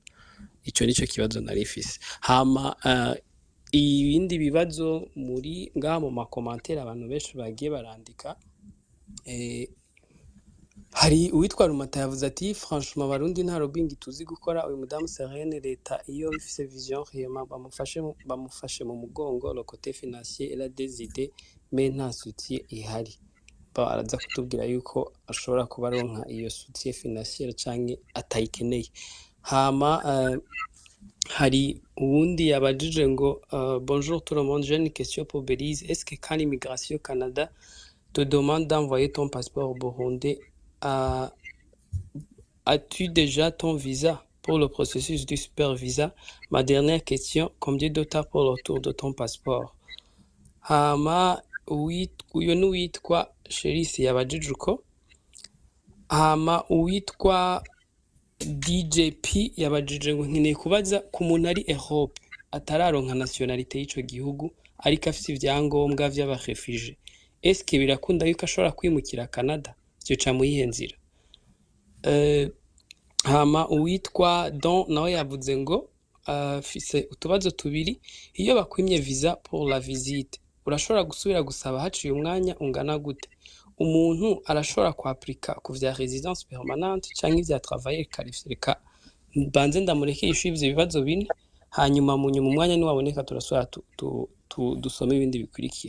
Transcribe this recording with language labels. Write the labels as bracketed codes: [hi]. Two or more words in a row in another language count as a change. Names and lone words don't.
[rn] Ico nico kibazo nari mfise. Hama ibindi bibazo muri ngaha mu makomantere abantu benshi bagiye barandika, hari uwitwa Rumata yavuze ati franchement abarundi nta lobbying tuzi gukora, uyu mudamu Serene leta iyo ifise [fr] vision réellement [rn] bamufashe mu mugongo, [fr] le côté financier et la des idées mais [rn] nta soutien ihari. Baraza kutubwira yuko ashobora kuba aronka iyo [fr] soutien financier [rn] canke atayikeneye. Hama hari uwundi yabajije ngo [fr] bonjour tout le monde, j'ai une question pour Belize. Est-ce que quand l'immigration Canada te demande d'envoyer ton passeport burundais, as-tu déjà ton visa pour le processus du super visa? Ma dernière question, combien de temps pour le retour de ton passeport? [rn] Hama uyu n'uwitwa Sherisi yabajije uko. Hama uwitwa DJP yabajije ngo nkeneye kubaza ku muntu ari Europe atararonka nationalité y'ico gihugu ariko afite ivyangombwa vy'abarefugee, [fr] est-ce que [rn] birakunda yuko ashobora kwimukira Canada? Ivyo ca muyihe nzira? Hama uwitwa Don nawe yavuze ngo fise utubazo tubiri, iyo bakwimye [fr] visa pour la visite [rn] urashobora gusubira gusaba haciye umwanya ungana gute? Umuntu arashobora kwapurika ku vya [fr] residence permanente [rn] canke ivya [fr] travail qualifié? [rn] Reka banze ndamurekesha ivyo bibazo bine, hanyuma mu nyuma umwanya niwaboneka turasubira dusome ibindi bikurikira.